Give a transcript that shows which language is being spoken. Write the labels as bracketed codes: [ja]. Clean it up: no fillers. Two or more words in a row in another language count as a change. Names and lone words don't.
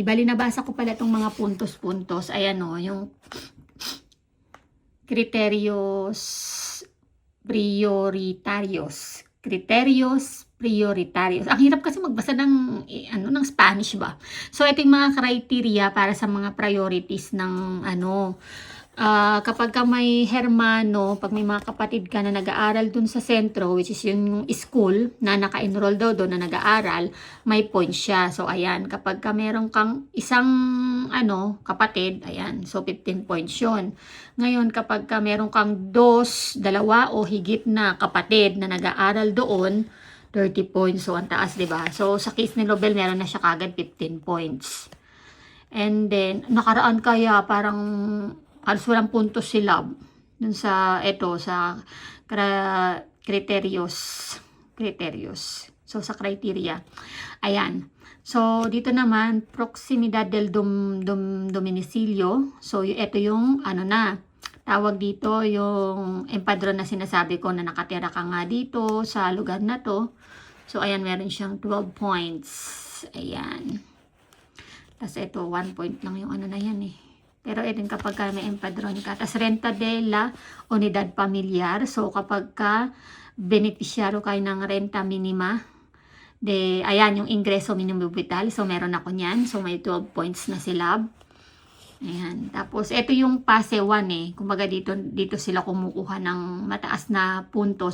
[tl] Bali, nabasa ko pala itong mga puntos-puntos. Ayan o, yung [es] criterios prioritarios. [tl] Ang hirap kasi magbasa ng ng Spanish ba. So ito yung mga criteria para sa mga priorities ng kapag ka may hermano, pag may mga kapatid ka na nag-aaral dun sa sentro, which is yung school na naka-enroll daw doon na nag-aaral, may points siya. So, ayan, kapag ka meron kang isang kapatid, ayan, so 15 points yun. Ngayon, kapag ka meron kang dalawa o higit na kapatid na nag-aaral doon, 30 points. So, ang taas, diba? So, sa case ni Lobel, meron na siya kagad 15 points. And then, nakaraan kaya parang halos walang puntos si Love dun sa criterios. So, sa criteria. Ayan. So, dito naman, [es] proximidad del domicilio. [tl] So, ito yung, tawag dito, yung empadron na sinasabi ko na nakatira ka nga dito sa lugar na to. So, ayan, meron siyang 12 points. Ayan. Tapos, ito, 1 point lang yung na yan eh. Pero ito kapag ka may empadron ka. [es] Tapos renta de la unidad familiar. [tl] So kapag ka beneficiaro kayo ng [es] renta minima, [tl] ayan yung [es] ingreso minimum vital. [tl] So meron ako niyan. So may 12 points na si Lab. Ayan. Tapos ito yung PASE 1 eh. Kumbaga dito sila kumukuha ng mataas na puntos.